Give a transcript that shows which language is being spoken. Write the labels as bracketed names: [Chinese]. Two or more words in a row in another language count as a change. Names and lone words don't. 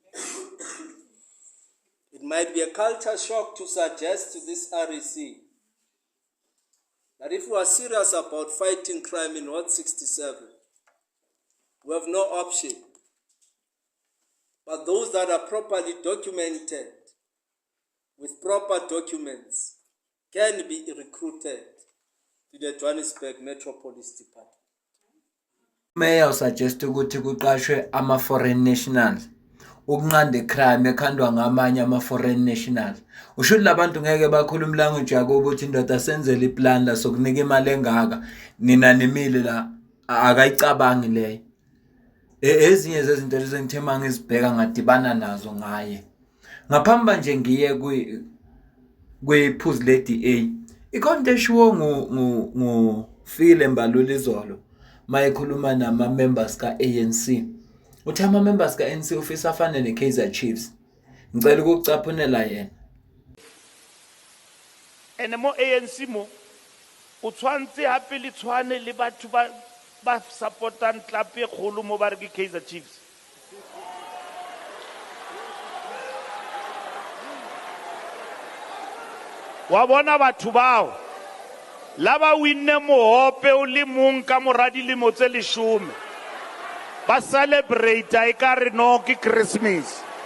[English] It might be a culture shock to suggest to this REC that if we are serious about fighting crime in Ward 67, we have no option. But those that are properly documented with proper documents can be recruited to the Johannesburg Metropolis Department. [Zulu] Mayor suggest ukuthi kuqashwe ama- [English] foreign nationals [Zulu] ukunqanda crime ekhandwa ngamanye ama- [English] foreign nationals. [Zulu] Usho labantu ngeke bakhuluma language yako ukuthi indoda senzele iplan la sokunika imali engaka nina nimile la akayicabangi leyo. Ezinye zezinto lezi ngithema ngizibheka ngadibana nazo ngaye. Ngaphambi nje ngiye kwiphuzu le-DA ikhonto eshiwo ngufile Mbalula izolo mayekhuluma nama-members ka-ANC. Uthi ama-members ka-ANC ufisa afane ne-Kaizer Chiefs. Ngicela ukucaphunela yena. [Tswana] Ene mo ANC mo o tshwantse hape le tshwane le batho ba supportang club e kgolo mo ba re ke Kaizer Chiefs. Wa bona batho bao la ba winne mohope o le mong ka mora dilemo tse 10 ba celebrate e ka re no ke Christmas.